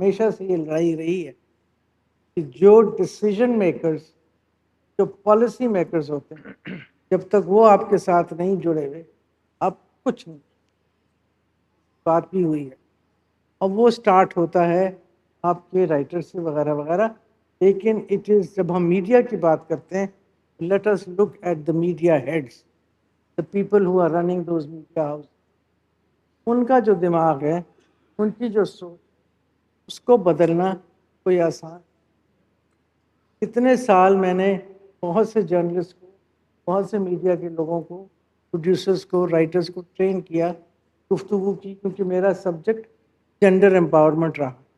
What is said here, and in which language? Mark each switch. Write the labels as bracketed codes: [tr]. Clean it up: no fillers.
[ur] سے یہ لڑائی رہی ہے کہ جو ڈیسیژن میکرز, جو پالیسی میکرز ہوتے ہیں, جب تک وہ آپ کے ساتھ نہیں جڑے ہوئے آپ کچھ نہیں. بات بھی ہوئی ہے, اور وہ سٹارٹ ہوتا ہے آپ کے رائٹر سے وغیرہ وغیرہ. [en] لیکن it is, [ur] جب ہم میڈیا کی بات کرتے ہیں, [en] let us look at the media heads, the people who are running those media houses. [ur] ان کا جو دماغ ہے, ان کی جو سوچ, اس کو بدلنا کوئی آسان. اتنے سال میں نے بہت سے جرنلسٹ کو, بہت سے میڈیا کے لوگوں کو, پروڈیوسرز کو, رائٹرز کو ٹرین کیا, گفتگو کی, کیونکہ میرا سبجیکٹ جینڈر امپاورمنٹ رہا.